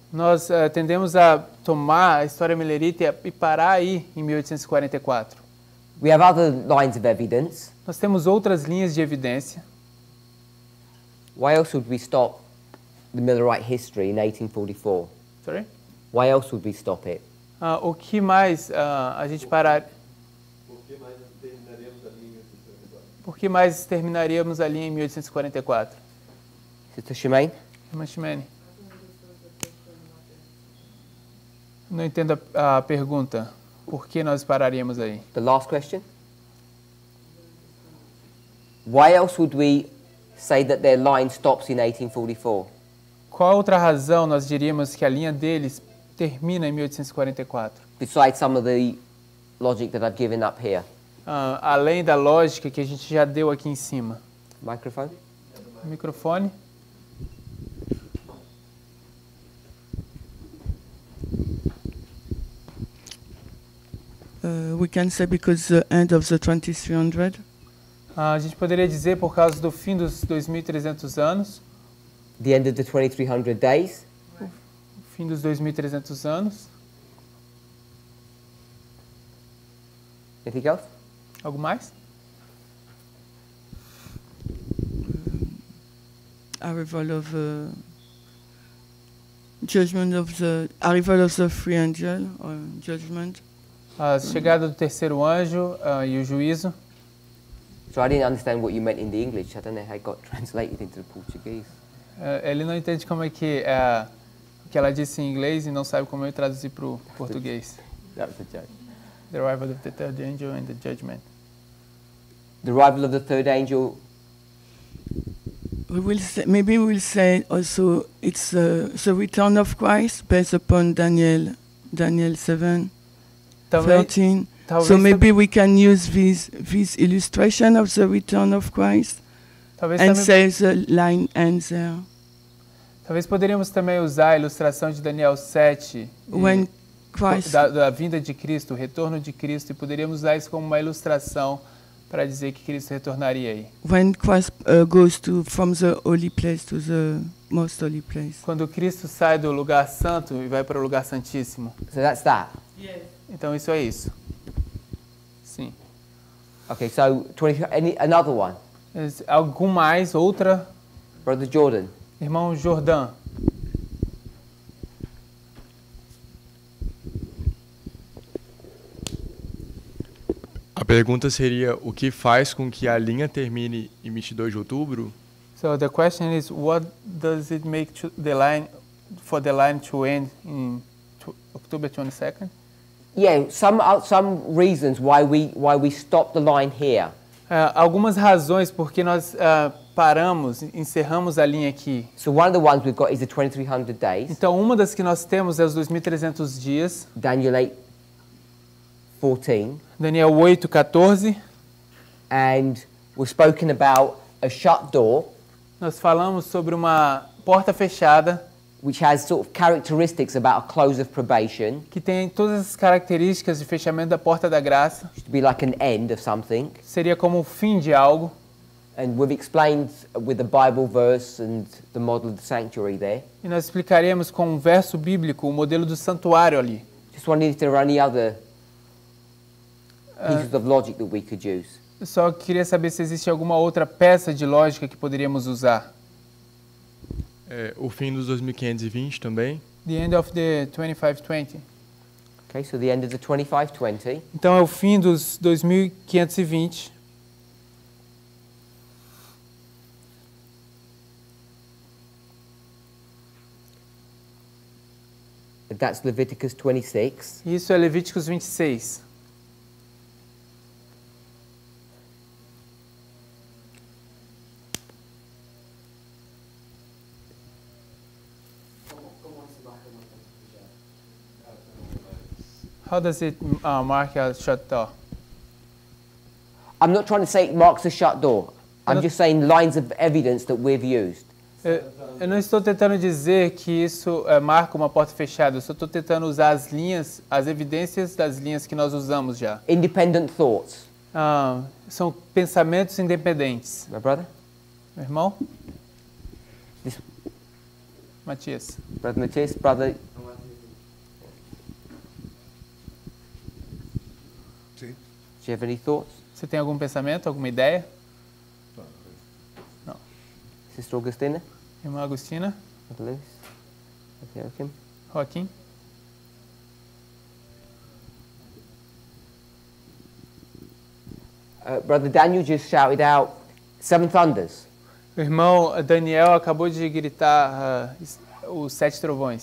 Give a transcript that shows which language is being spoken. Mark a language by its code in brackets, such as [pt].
[pt] nós tendemos a tomar a história millerita e parar aí em 1844. [en] We have other lines of evidence. [pt] Nós temos outras linhas de evidência. [en] Why else would we stop the Millerite history in 1844? Sorry? Why else would we stop it? [pt] O que mais a gente parar? Por que mais terminaríamos ali em 1844? [en] Sister Shemaine? [pt] Irmã Ximene. Não entendo a pergunta. Por que nós pararíamos aí? [en] The last question? Why else would we say that their line stops in 1844? [pt] Qual outra razão nós diríamos que a linha deles termina em 1844? [en] Besides some of the logic that I've given up here. [pt] Além da lógica que a gente já deu aqui em cima. [en] Microphone? [pt] Microfone. [en] We can say because the end of the 2300. [pt] A gente poderia dizer por causa do fim dos 2.300 anos, [en] The end of the 2300 days? [pt] fim dos 2.300 anos. [en] Anything else? [pt] Algo mais? [en] Arrival of the judgment of the arrival of the free angel or judgment. [pt] A chegada do terceiro anjo e o juízo. [en] So I didn't understand what you meant in the English. I don't know how it got translated into the Portuguese. [pt] Ele não entende como é que o que ela disse em inglês e não sabe como eu traduzir para o português. [en] That was the judge. The arrival of the third angel and the judgment. The arrival of the third angel. We will say, maybe we'll say also it's the return of Christ based upon Daniel 7, [pt] Talvez, [en] 13. [pt] talvez, [en] So maybe we can use this illustration of the return of Christ [pt] talvez [en] and [pt] também, [en] say the line ends there. [pt] talvez poderíamos também usar a ilustração de Daniel 7 [en] When Christ [pt] da vinda de Cristo, o retorno de Cristo, e poderíamos usar isso como uma ilustração para dizer que Cristo retornaria aí. [en] When Christ goes from the holy place to the most holy place. [pt] Quando Cristo sai do lugar santo e vai para o lugar santíssimo. [en] So that's that. [pt] Então isso é isso. Sim. [en] Okay, so another one. [pt] Algum mais, outra? [en] Brother Jordan. [pt] Irmão Jordão. A pergunta seria, o que faz com que a linha termine em 22 de outubro? [en] So the question is, what does it make the line to end in October 22nd? Yeah, some reasons why we stop the line here. [pt] Algumas razões porque nós paramos, encerramos a linha aqui. [en] So one of the ones we've got is the 2300 days. [pt] Então uma das que nós temos é os 2300 dias. [en] Daniel 8:14. [pt] Daniel 8:14. [en] And we've spoken about a shut door. [pt] Nós falamos sobre uma porta fechada, [en] which has sort of characteristics about a close of probation. [pt] Que tem todas as características de fechamento da porta da graça. [en] To be like an end of something. [pt] Seria como o fim de algo. [en] And we've explained with the Bible verse and the model of the sanctuary there. [pt] E nós explicaremos com um verso bíblico o modelo do santuário ali. [en] Just wondering if there are any other pieces of logic that we could use. [pt] Eu só queria saber se existe alguma outra peça de lógica que poderíamos usar. O fim dos 2520 também. [en] The end of the 2520. Okay, so the end of the 2520. [pt] Então é o fim dos 2520. [en] That's Leviticus 26. [pt] Isso é Levíticos 26. [en] How does it mark a shut door? I'm not trying to say it marks a shut door. I'm just saying lines of evidence that we've used. [pt] Eu não estou tentando dizer que isso marca uma porta fechada. Eu só estou tentando usar as linhas, as evidências das linhas que nós usamos já. [en] Independent thoughts. [pt] São pensamentos independentes. [en] My brother? [pt] Meu irmão? [en] This... [pt] Matias. [en] Brother Matias, brother... Do you have any thoughts? [pt] Você tem algum pensamento, alguma ideia? Não. [en] Sister Augustina? [pt] Irmã Agustina? [en] Luis? Joachim? [pt] Joaquim? [en] Brother Daniel just shouted out 7 thunders. [pt] O irmão Daniel acabou de gritar os 7 trovões.